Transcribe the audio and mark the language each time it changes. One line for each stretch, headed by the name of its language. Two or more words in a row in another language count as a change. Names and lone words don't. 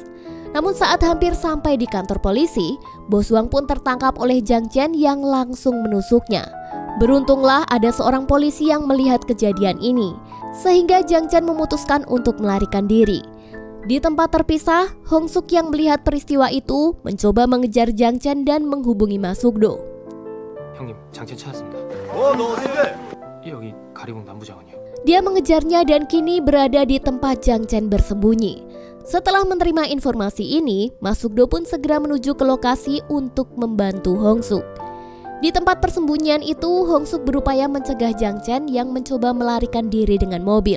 Indonesian: Namun saat hampir sampai di kantor polisi, Bos Wang pun tertangkap oleh Jang Chen yang langsung menusuknya. Beruntunglah ada seorang polisi yang melihat kejadian ini, sehingga Jang Chen memutuskan untuk melarikan diri. Di tempat terpisah, Hong Suk yang melihat peristiwa itu mencoba mengejar Jang Chen dan menghubungi Ma Suk-do.
Korean: 형님, 장첸 찾았습니다. 너 어떻게? 여기 가리봉 남부장원이요.
Indonesian: Dia mengejarnya dan kini berada di tempat Jang Chen bersembunyi. Setelah menerima informasi ini, Ma Suk-do pun segera menuju ke lokasi untuk membantu Hong Suk. Di tempat persembunyian itu, Hong Suk berupaya mencegah Jang Chen yang mencoba melarikan diri dengan mobil.